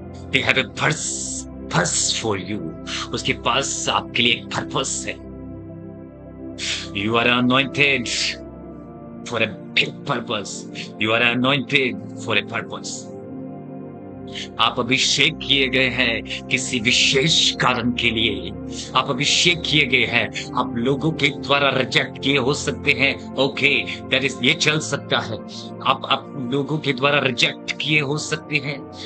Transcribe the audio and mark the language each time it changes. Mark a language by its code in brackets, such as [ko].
[en] They have a purpose for you। [hi] उसके पास आपके लिए एक पर्पस है। [en] You are anointed for a big purpose। You are anointed for a purpose। [hi] आप अभिषेक किए गए हैं किसी विशेष कारण के लिए। आप अभिषेक किए गए हैं। आप लोगों के द्वारा रिजेक्ट किए हो सकते हैं। ओके, [en] that is, [hi] ये चल सकता है। आप लोगों के द्वारा रिजेक्ट किए हो सकते हैं।